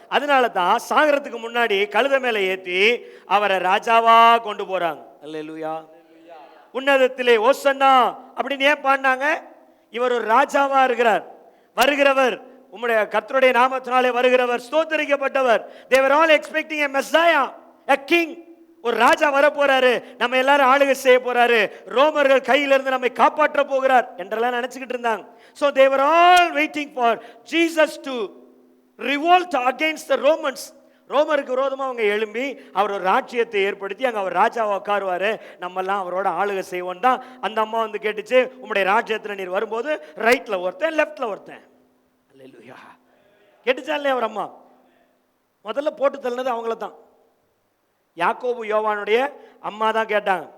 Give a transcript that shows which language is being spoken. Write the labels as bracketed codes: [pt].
[ta] அதனால தான் சாகரத்துக்கு முன்னாடி கழுதை மேல ஏத்தி அவரை ராஜாவா கொண்டு போறாங்க. அல்லேலூயா. உன்னதத்திலே ஓசன்னா அப்படின்னு ஏன் பாடினாங்க? இவர் ஒரு ராஜாவா இருக்கிறார். வருகிறவர், உம்முடைய கர்த்தருடைய நாமத்தினாலே வருகிறவர், ஸ்தோத்திரிக்கப்பட்டவர். [en] they were all expecting a messiah, a king. [ta] ஒரு ராஜா வர போறாரு, நம்ம எல்லாரும் ஆளுகை செய்ய போறாரு, ரோமர்கள் கையிலிருந்து நம்மை காப்பாற்ற போகிறார் என்றெல்லாம் நினைச்சுக்கிட்டு இருந்தாங்க. [en] so they were all waiting for Jesus to revolt against the Romans. [ta] ரோமருக்கு விரோதமா அவங்க எழும்பி அவர் ஒரு ராஜ்யத்தை ஏற்படுத்தி அங்க அவர் ராஜாவை உட்காருவாரு, நம்ம எல்லாம் அவரோட ஆளுகை செய்வோம் தான். அந்த அம்மா வந்து கேட்டுச்சு, உங்களுடைய ராஜ்யத்துல நீர் வரும்போது ரைட்ல ஒருத்தன் லெஃப்ட்ல ஒருத்தன். அல்லேலூயா. கேட்டுச்சா இல்லையா? அவர் அம்மா முதல்ல போட்டு தள்ளினது அவங்கள தான். யாக்கோபு யோவானுடைய அம்மா தான் கேட்டாங்க.